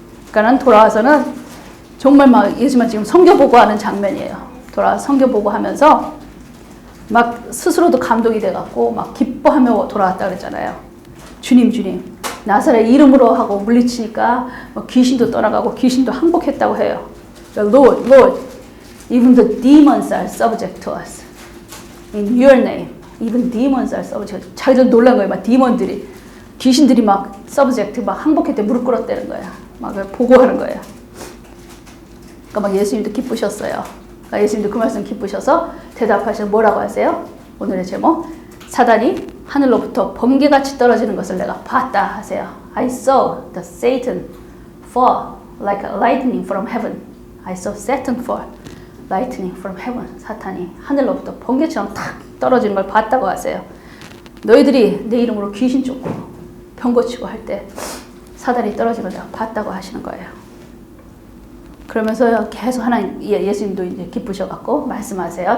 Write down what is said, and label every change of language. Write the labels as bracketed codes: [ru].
[ko] 그러니까는 돌아와서는 정말 막 예수만 지금 성경보고 하는 장면이에요. 돌아와서 성경보고 하면서 막 스스로도 감동이 돼갖고 막 기뻐하며 돌아왔다 그랬잖아요. 주님 주님 나사렛 이름으로 하고 물리치니까 뭐 귀신도 떠나가고 귀신도 항복했다고 해요. [en] Lord, Lord, even the demons are subject to us. In your name, even demons are subject. [ko] 자기들 놀란 거예요. 막 디몬들이, 귀신들이 막 subject, 막 항복했대, 무릎 꿇었다는 거야. 막 보고하는 거예요. 그러니까 막 예수님도 기쁘셨어요. 그러니까 예수님도 그 말씀 기쁘셔서 대답하셔서 뭐라고 하세요? 오늘의 제목, 사단이 하늘로부터 번개같이 떨어지는 것을 내가 봤다 하세요. [en] I saw the Satan fall like a lightning from heaven. I saw Satan fall lightning from heaven. [ko] 사탄이 하늘로부터 번개처럼 탁 떨어지는 걸 봤다고 하세요. 너희들이 내 이름으로 귀신 쫓고 병 고치고 할 때 사단이 떨어지는 걸 봤다고 하시는 거예요. 그러면서 계속 하나님, 예수님도 이제 기쁘셔갖고 말씀하세요.